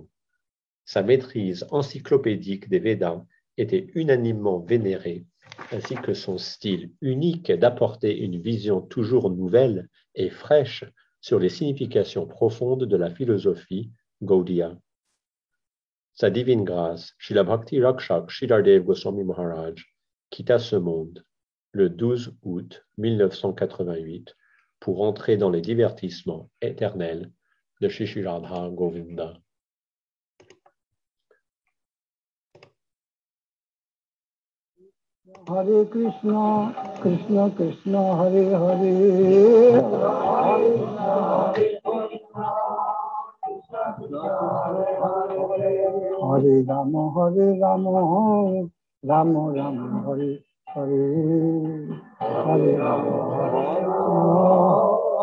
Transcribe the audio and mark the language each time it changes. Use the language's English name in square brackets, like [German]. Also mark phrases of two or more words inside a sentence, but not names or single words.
[French] Sa maîtrise encyclopédique des Védas était unanimement vénérée, ainsi que son style unique d'apporter une vision toujours nouvelle et fraîche sur les significations profondes de la philosophie Gaudiya. Sa divine grâce, Srila Bhakti Rakshak Sridhar Goswami Maharaj quitta ce monde le 12 août 1988 pour entrer dans les divertissements éternels de Shri Shri Radha Govinda. [Sanskrit] Hare Krishna, Krishna Krishna, Hare Hare, Hare Rama, Rama Rama, Hare Hare, Hare Rama,